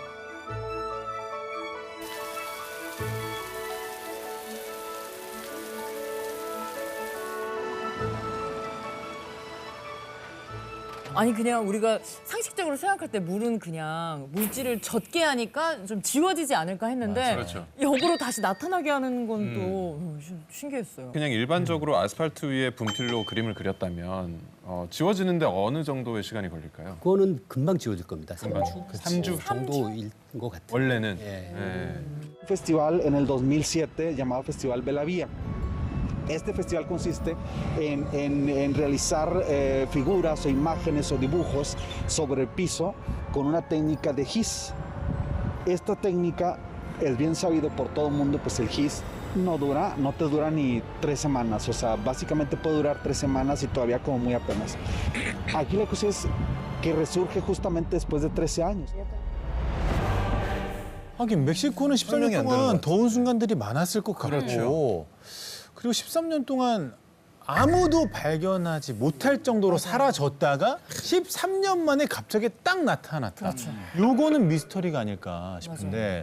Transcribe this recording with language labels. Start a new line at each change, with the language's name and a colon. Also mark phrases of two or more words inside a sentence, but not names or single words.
Korean: 아니 그냥 우리가 상식적으로 생각할 때 물은 그냥 물질을 젖게 하니까 좀 지워지지 않을까 했는데 그렇죠. 역으로 다시 나타나게 하는 건 또 신기했어요. 그냥 일반적으로 아스팔트 위에 분필로 그림을 그렸다면 지워지는데 어느 정도의 시간이 걸릴까요? 그거는 금방 지워질 겁니다. 금방. 3주 정도일 것 같아요. 원래는. 예.
Spanish: Festival en el 2007 llamado Festival Bella Vía. Este festival consiste en realizar figuras o imágenes o dibujos sobre el piso con una técnica de gis. Esta técnica es bien sabido por todo el mundo, pues el gis no te dura ni 3 semanas, o sea, básicamente puede durar 3 semanas y todavía como muy apenas. Aquí la cosa es que resurge justamente después de 13 años.
Korean: 하긴 멕시코는 13년 동안 더운 순간들이 많았을 것 같고 그렇죠. 그리고 13년 동안 아무도 발견하지 못할 정도로 사라졌다가 13년 만에 갑자기 딱 나타났다. 요거는 미스터리가 아닐까 싶은데